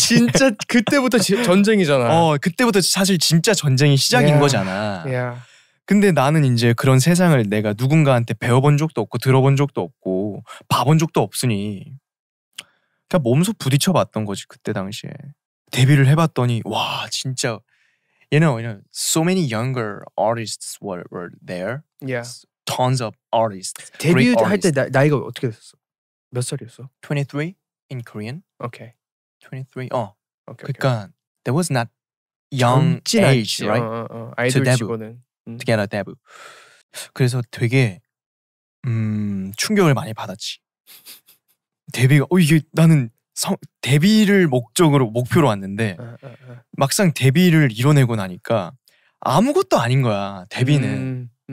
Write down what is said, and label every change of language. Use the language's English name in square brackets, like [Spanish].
[Korean] 진짜 그때부터 전쟁이잖아. 그때부터 사실 진짜 전쟁이 시작인 거잖아. [English] Yeah. [Korean] 근데 나는 이제 그런 세상을 내가 누군가한테 배워본 적도 없고 들어본 적도 없고 봐본 적도 없으니 그냥 몸소 부딪혀봤던 거지 그때 당시에. 데뷔를 해봤더니 와 진짜 [English] you know so many younger artists were there. Yeah. Tons of artists. [Korean] 데뷔할 때 나이가 어떻게 됐었어? 몇 살이었어? [English] 23 in Korean. Okay. 23. Okay. [Korean] 그러니까 [English] there was not young age, right? [Korean] 아이돌 [English] to [Korean] 치고는. [English] to get a debut. [Korean] 그래서 되게 충격을 많이 받았지. 데뷔가 이게 나는 데뷔를 목표로 왔는데 막상 데뷔를 이뤄내고 나니까 아무것도 아닌 거야. 데뷔는.